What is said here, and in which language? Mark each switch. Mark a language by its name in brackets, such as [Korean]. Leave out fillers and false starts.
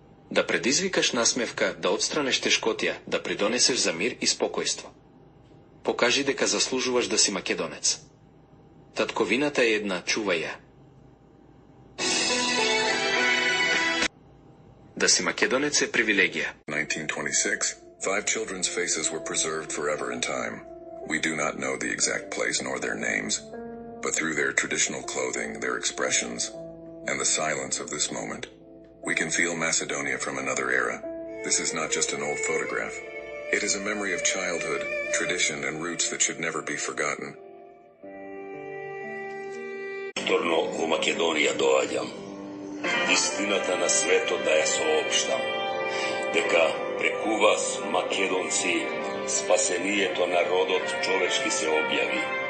[Macedonian] Да предизвикаш насмевка, да отстранеш тешкотија, да придонесеш за мир и спокојство. Покажи дека заслужуваш да си македонец. Татковината е една, чувај ја. Да си македонец е привилегија. [English] 1926, 5 children's faces were preserved forever in time. We do not know the exact place nor their names, but through their traditional clothing, their expressions, and the silence of this moment, we can feel Macedonia from another era. This is not just an old photograph. It is a memory of childhood, tradition, and roots that should never be forgotten. [Macedonian] Повторно во Македонија доаѓам. Истината на светот да ја соопштам. Дека преку вас, македонци, спасението на родот човечки се објави.